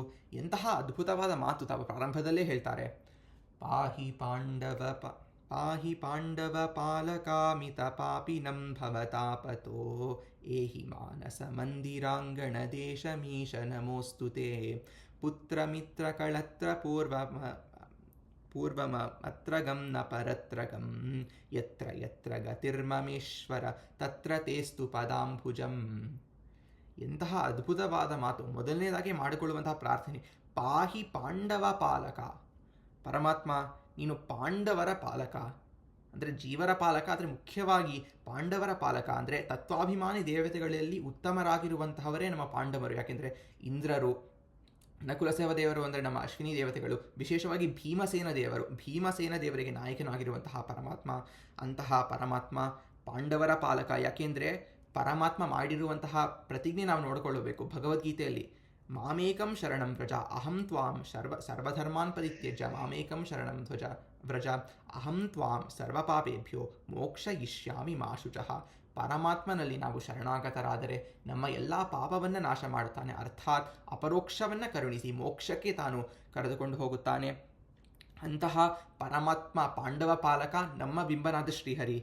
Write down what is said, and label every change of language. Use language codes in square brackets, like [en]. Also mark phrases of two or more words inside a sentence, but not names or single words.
[kn] ಎಂತಹ ಅದ್ಭುತವಾದ ಮಾತು ತಾವು ಪ್ರಾರಂಭದಲ್ಲೇ ಹೇಳ್ತಾರೆ. [sa] ಪಾಹಿ ಪಾಂಡವ ಪಾಲಕಾಮಿತ ಪಾಪಿನಂ ಭವತಾಪತೋ ಏಹಿ ಮಾನಸ ಮಂದಿರಾಂಗಣ ದೇಶಮೀಶ ನಮೋಸ್ತುತೆ ಪುತ್ರಮಿತ್ರ ಕಳತ್ರ ಪೂರ್ವಮ ಅತ್ರಗಂ ನ ಪರತ್ರಗಂ ಯತ್ರ ಯತ್ರ ಗತಿರ್ಮಮೇಶ್ವರ ತತ್ರ ತೇಸ್ತು ಪದಾಂಭುಜಂ. [kn] ಎಂತಹ ಅದ್ಭುತವಾದ ಮಾತು. ಮೊದಲನೇದಾಗಿ ಮಾಡಿಕೊಳ್ಳುವಂತಹ ಪ್ರಾರ್ಥನೆ, [sa] ಪಾಹಿ ಪಾಂಡವ ಪಾಲಕ. [kn] ಪರಮಾತ್ಮ ನೀನು ಪಾಂಡವರ ಪಾಲಕ, ಅಂದರೆ ಜೀವರ ಪಾಲಕ, ಆದರೆ ಮುಖ್ಯವಾಗಿ ಪಾಂಡವರ ಪಾಲಕ ಅಂದರೆ ತತ್ವಾಭಿಮಾನಿ ದೇವತೆಗಳಲ್ಲಿ ಉತ್ತಮರಾಗಿರುವಂತಹವರೇ ನಮ್ಮ ಪಾಂಡವರು. ಯಾಕೆಂದರೆ ಇಂದ್ರರು, ನಕುಲಸೇವ ದೇವರು ಅಂದರೆ ನಮ್ಮ ಅಶ್ವಿನಿ ದೇವತೆಗಳು, ವಿಶೇಷವಾಗಿ ಭೀಮಸೇನ ದೇವರಿಗೆ ನಾಯಕನಾಗಿರುವಂತಹ ಪರಮಾತ್ಮ. ಅಂತಹ ಪರಮಾತ್ಮ ಪಾಂಡವರ ಪಾಲಕ. ಯಾಕೆಂದರೆ ಪರಮಾತ್ಮ ಮಾಡಿರುವಂತಹ ಪ್ರತಿಜ್ಞೆ ನಾವು ನೋಡಿಕೊಳ್ಳಬೇಕು. [sa] ಭಗವದ್ಗೀತೆಯಲ್ಲಿ ಮಾಮೇಕಂ ಶರಣಂ ವ್ರಜ ಅಹಂ ತ್ವಾಂ ಸರ್ವಧರ್ಮಾನ್ ಪರಿತ್ಯಜ್ಯ ಮಾಮೇಕಂ ಶರಣಂ ವ್ರಜ ಅಹಂ ತ್ವಾಂ ಸರ್ವಪಾಪೇಭ್ಯೋ ಮೋಕ್ಷಯಿಷ್ಯಾಮಿ ಮಾ ಶುಚಃ. [kn] ಪರಮಾತ್ಮನಲ್ಲಿ ನಾವು ಶರಣಾಗತರಾದರೆ ನಮ್ಮ ಎಲ್ಲ ಪಾಪವನ್ನು ನಾಶ ಮಾಡುತ್ತಾನೆ, ಅರ್ಥಾತ್ ಅಪರೋಕ್ಷವನ್ನು ಕರುಣಿಸಿ ಮೋಕ್ಷಕ್ಕೆ ತಾನು ಕರೆದುಕೊಂಡು ಹೋಗುತ್ತಾನೆ. ಅಂತಹ ಪರಮಾತ್ಮ ಪಾಂಡವ ಪಾಲಕ, ನಮ್ಮ ಬಿಂಬನಾದ ಶ್ರೀಹರಿ.